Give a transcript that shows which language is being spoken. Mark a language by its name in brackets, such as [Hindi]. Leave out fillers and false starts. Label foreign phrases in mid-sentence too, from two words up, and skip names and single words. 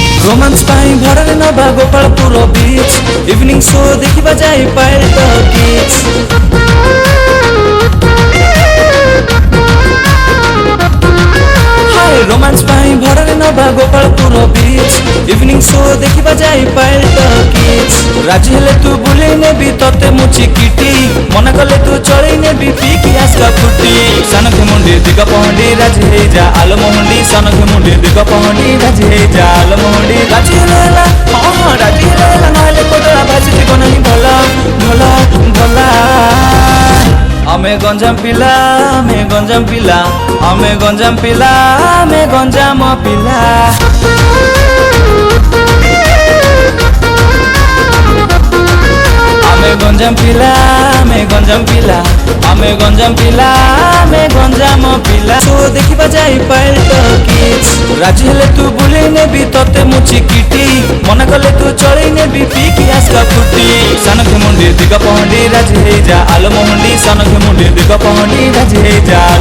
[Odia] ରୋମାନ୍ସ ପାଇଁ ଭରିଲେ ନବ ଗୋପାଳପୁର [English] beach evening show [Odia] ଦେଖିବା ଯାଇ ପାୟଲ ଟକିଜ ରୋମାନ୍ସ ପାଇଁ ଭରିଲେ ନବ ଗୋପାଳପୁର [English] beach evening show [Odia] ଦେଖିବା ଯାଇ ପାୟଲ ଟକିଜ ରାଜି ହେଲେ ତୁ ବୁଲେ ନେବି ତତେ ମୁଁ ଚି କିଟି ମନ କଲେ ତୁ ଚାଲେ ନେବି ପିକି ଆସ୍କା ଫୁଟି ସଙ୍ଖେ ମୁଣ୍ଡି ଦିଗ ପହଣ୍ଡି ରାଜି ହେ ଯା ଆଲୋ ମୋହଣ୍ଡି ସଙ୍ଖେ ମୁଣ୍ଡି ଦିଗ ପହଣ୍ଡି ରାଜି ହେ ଯା ଆଲୋ ମୋହଣ୍ଡି ରାଜି ହେଲା ହଁ ରାଜି ହେଲା ନାଲେ କୋଡ଼ଲା ଭାଜି ଦିଗୋ ନାହିଁ ଭଲା ଭଲା ଭଲା ଆମେ ଗଞ୍ଜାମ ପିଲା ଆମେ ଗଞ୍ଜାମ ପିଲା ଆମେ ଗଞ୍ଜାମ ପିଲା ଆମେ ଗଞ୍ଜାମ ପିଲା आमे गंजाम पिला आमे गंजाम पिला आमे गंजाम पिला ଆମେ ଗଞ୍ଜାମ ପିଲା ଆମେ ଗଞ୍ଜାମ ପିଲା ଆମେ ଗଞ୍ଜାମ ପିଲା ଆମେ ଗଞ୍ଜାମ ପିଲା ସୋ ଦେଖିବା ଯାଇ ପାୟଲ ଟକିଜ ରାଜି ହେଲେ ତୁ ବୁଲେ ନେବି ତତେ ମୁଁ ଚି କିଟି ମନ କଲେ ତୁ ଚାଲେ ନେବି ପିକି ଆସ୍କା ଫୁଟି ସଙ୍ଖେ ମୁଣ୍ଡି ଦିଗ ପହଣ୍ଡି ରାଜି ହେ ଯା ଆଲୋ ମୋହଣ୍ଡି ସଙ୍ଖେ ମୁଣ୍ଡି ଦିଗ ପହଣ୍ଡି ରାଜି ହେ ଯା ଆଲୋ